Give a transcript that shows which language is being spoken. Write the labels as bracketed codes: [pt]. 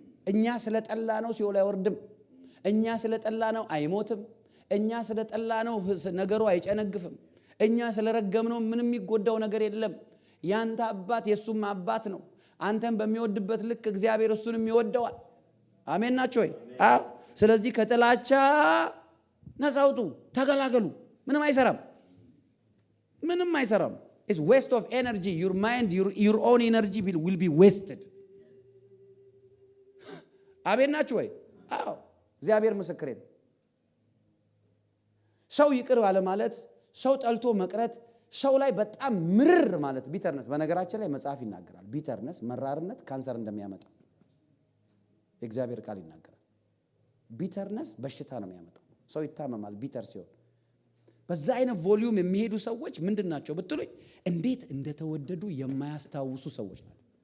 [am] እኛ ስለጠላ ነው ሲኦል አይወርድም። እኛ ስለጠላ ነው አይሞትም። እኛ ስለጠላ ነው ነገሩ አይጨነግፍም። እኛ ስለረገምነው ምንም የሚጎዳው ነገር የለም። ያንተ አባት የሱም አባት ነው። አንተን በሚወድበት ልክ እግዚአብሔር እሱንም ይወደዋል። አሜን ናችሁ ወይ? አዎ። ስለዚህ ከጥላቻ ነፃ ውጡ፣ ተገላገሉ። ምንም አይሰራም፣ ምንም አይሰራም። [en] It's waste of energy. Your mind, your own energy will be wasted. [am] አሜን ናችሁ ወይ? አዎ። እግዚአብሔር ምስክሬ ነው። ሰው ይቅር ባለ ማለት፣ ሰው ጠልቶ መቅረት፣ ሰው ላይ በጣም ምርር ማለት ቢተርነስ። በነገራችን ላይ መጽሐፍ ይናገራል። ቢተርነስ መራርነት ካንሰር እንደሚያመጣ የእግዚአብሔር ቃል ይናገራል። ቢተርነስ በሽታ ነው የሚያመጣው። ሰው ይታመማል ቢተር ሲሆን። በዛ አይነት ቮሊዩም የሚሄዱ ሰዎች ምንድናቸው ብትሉኝ እንዴት እንደተወደዱ የማያስታውሱ ሰዎች ናቸው።